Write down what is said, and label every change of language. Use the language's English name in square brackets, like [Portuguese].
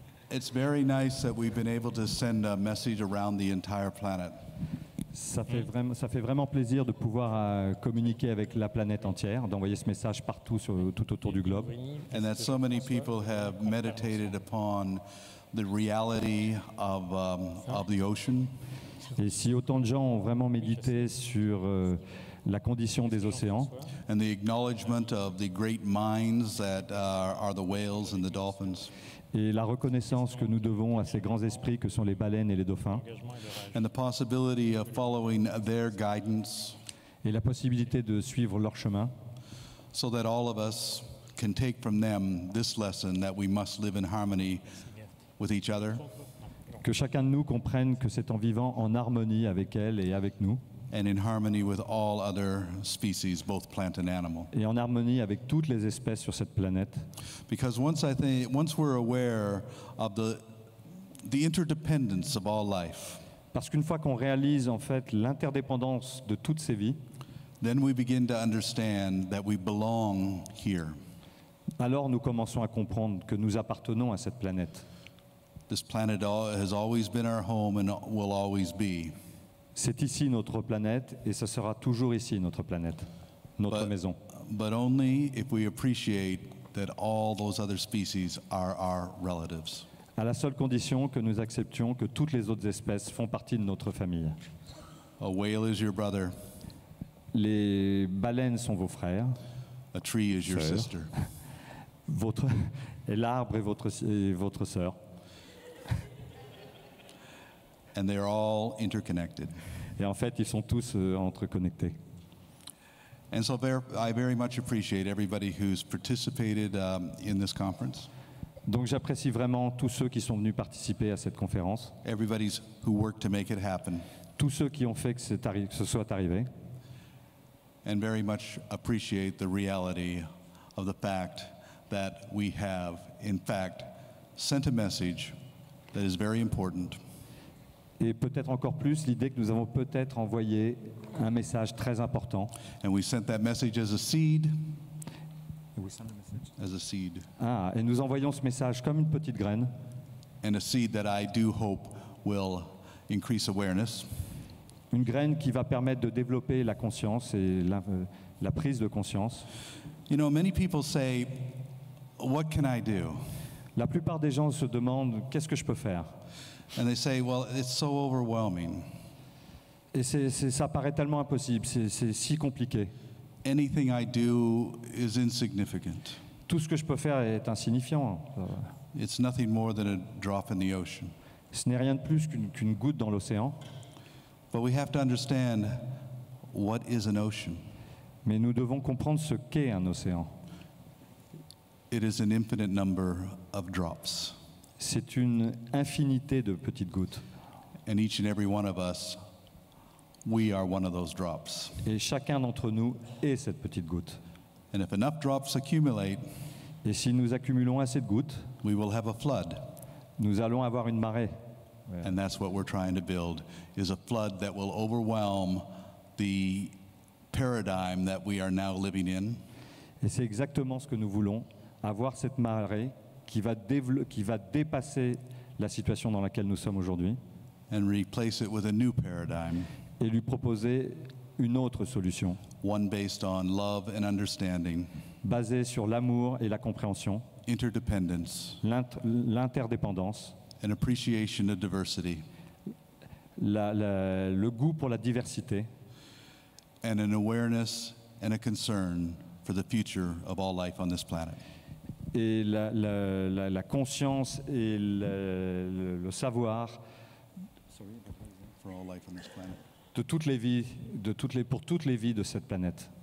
[English] It's very nice that we've been able to send a message around the entire planet. [French] Ça fait vraiment plaisir de pouvoir communiquer avec la planète entière, d'envoyer ce message partout, tout autour du globe. [English] And that so many people have meditated upon the reality of the ocean. [French] Et si autant de gens ont vraiment médité sur la condition des océans, [English] and the acknowledgement of the great minds that are the whales and the dolphins. [French] Et la reconnaissance que nous devons à ces grands esprits que sont les baleines et les dauphins, [English] and the possibility of following their guidance [French] et la possibilité de suivre leur chemin, [English] so that all of us can take from them this lesson that we must live in harmony with each other [French] que chacun de nous comprenne que c'est en vivant en harmonie avec elle et avec nous, [English] and in harmony with all other species, both plant and animal. [French] et en harmonie avec toutes les espèces sur cette planète. [English] Because once we're aware of the interdependence of all life, [French] Parce qu'une fois qu'on réalise en fait l'interdépendance de toutes ces vies, [English] then we begin to understand that we belong here. [French] alors nous commençons à comprendre que nous appartenons à cette planète. [English] This planet has always been our home and will always be. [French] C'est ici notre planète et ce sera toujours ici notre planète, notre [English] But- [French] maison. [English] But only if we appreciate that all those other species are our relatives. [French] À la seule condition que nous acceptions que toutes les autres espèces font partie de notre famille. [English] A whale is your brother, [French] Les baleines sont vos frères, [English] a tree is your [French] Sœur. [English] sister. [French] votre, et l'arbre est votre sœur. [English] And they're all interconnected. [French] Et en fait, ils sont tous entreconnectés. [English] And so I very much appreciate everybody who's participated in this conference, [French] Donc j'apprécie vraiment tous ceux qui sont venus participer à cette conférence, [English] everybody's who worked to make it happen, [French] tous ceux qui ont fait que ce soit arrivé, [English] and very much appreciate the reality of the fact that we have, in fact, sent a message that is very important. [French] et peut-être encore plus l'idée que nous avons peut-être envoyé un message très important. [English] And we sent that message as a seed, as a seed, [French] Et nous envoyons ce message comme une petite graine, [English] and a seed that I do hope will increase awareness. [French] une graine qui va permettre de développer la conscience et la prise de conscience. [English] You know, many people say, what can I do? [French] La plupart des gens se demandent qu'est-ce que je peux faire. [English] And they say, well, it's so overwhelming. [French] Et ça paraît tellement impossible, c'est si compliqué. [English] Anything I do is insignificant. [French] Tout ce que je peux faire est insignifiant. [English] It's nothing more than a drop in the ocean. [French] Ce n'est rien de plus qu'une goutte dans l'océan. [English] But we have to understand what is an ocean. [French] Mais nous devons comprendre ce qu'est un océan. [English] It is an infinite number of drops. [French] C'est une infinité de petites gouttes. [English] And each and every one of us, we are one of those drops. [French] Et chacun d'entre nous est cette petite goutte. [English] And if enough drops accumulate, [French] Et si nous accumulons assez de gouttes, [English] we will have a flood. [French] nous allons avoir une marée. [English] And that's what we're trying to build, is a flood that will overwhelm the paradigm that we are now living in. [French] Et c'est exactement ce que nous voulons, avoir cette marée qui va dépasser la situation dans laquelle nous sommes aujourd'hui [English] And replace it with a new paradigm, [French] et lui proposer une autre solution, [English] one based on love and understanding, [French] basée sur l'amour et la compréhension, [English] interdependence, [French] l'interdépendance, [English] and appreciation of diversity, [French] le goût pour la diversité [English] and an awareness and a concern for the future of all life on this planet. [French] et la conscience et le savoir [English] For all life on this planet. [French] de toutes les vies, pour toutes les vies de cette planète.